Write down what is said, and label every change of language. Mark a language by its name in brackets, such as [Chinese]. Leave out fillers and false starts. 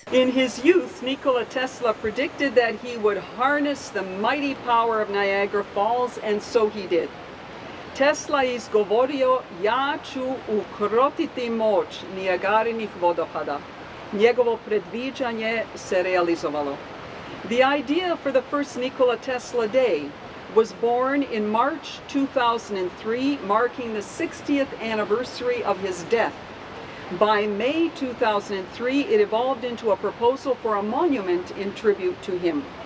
[English] In his youth, Nikola Tesla predicted that he would harness the mighty power of Niagara Falls, and so he did. [Serbian] Tesla je izgovorio, ja ću ukrotiti moć Nijagarinih vodopada. Njegovo predviđanje se realizovalo. [English] The idea for the first Nikola Tesla Day was born in March 2003, marking the 60th anniversary of his death. By May 2003, it evolved into a proposal for a monument in tribute to him.